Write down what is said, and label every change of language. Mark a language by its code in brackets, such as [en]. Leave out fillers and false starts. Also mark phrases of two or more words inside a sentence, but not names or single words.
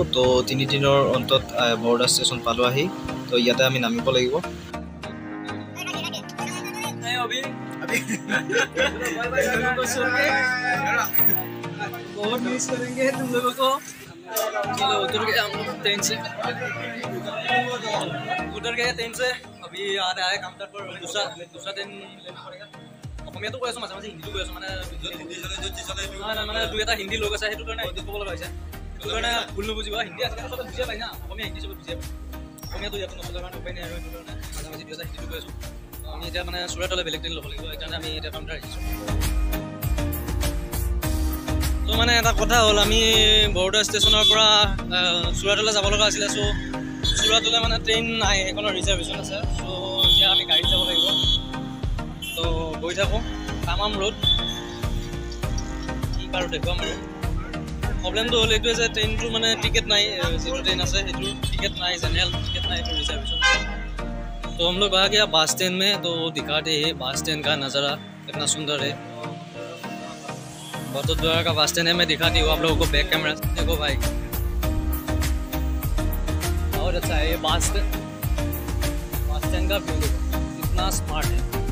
[as] তো 3 দিনৰ অন্তত বৰদা ষ্টেচন পালোঁ আহি। তো ইয়াতে আমি নামিব লাগিব। [hi] बहुत मिस करेंगे तुम लोगों को। चलो उतर गए हम लोग ट्रेन से, उतर गए ट्रेन से। अभी आ रहा है काउंटर पर दूसरा ट्रेन लेना पड़ेगा। [as] অসমীয়াটো কৈ আছোঁ মাজে মাজে হিন্দীটো কৈ আছোঁ, মানে মানে দুই এটা হিন্দী লোক আছে সেইটো কাৰণে হিন্দী ক'ব লগা হৈছে। সেইটো কাৰণে ভুল নুবুজিবা, হিন্দী আজিকালি চবে বুজিয়ে পায় না, অসমীয়া হিন্দী চবে বুজিয়ে পায়। অসমীয়াটো ইয়াতো নচলে কাৰণে উপায় নাই আৰু সেইটো কাৰণে মাজে মাজে দুই এটা হিন্দীটো কৈ আছোঁ। আমি এতিয়া মানে চুৰাটলৈ বেলেগ ট্ৰেইন ল'ব লাগিব, সেইকাৰণে আমি এতিয়া কাউণ্টাৰ আহিছোঁ। তো মানে এটা কথা হ'ল আমি বৰদা ষ্টেচনৰ পৰা চুৰাটলৈ যাব লগা আছিলে। চ' চুৰাটলৈ মানে ট্ৰেইন নাই, সেইখনৰ ৰিজাৰ্ভেশ্যন আছে। চ' এতিয়া আমি গাড়ীত যাব লাগিব। তো গৈ থাকোঁ তামাম ৰোড কি বাৰু দেখুৱাম আৰু। প্ৰব্লেমটো হ'ল এইটোৱে যে ট্ৰেইনটো মানে টিকেট নাই, যিটো ট্ৰেইন আছে সেইটো টিকেट নাই, [en] general ticket [hi] नहीं तो रिजर्वेशन। तो हम लोग आ गया [en] bus stand [hi] में। तो दिखाते हैं [en] bus stand [hi] का नज़ारा कितना सुंदर है। बड़ौदा का [en] bus stand [hi] है, मैं दिखाती हूँ आप लोगों को [en] back camera. [hi] देखो भाई और अच्छा है ये [en] bus stand [hi] का व्यू देखो कितना स्मार्ट है।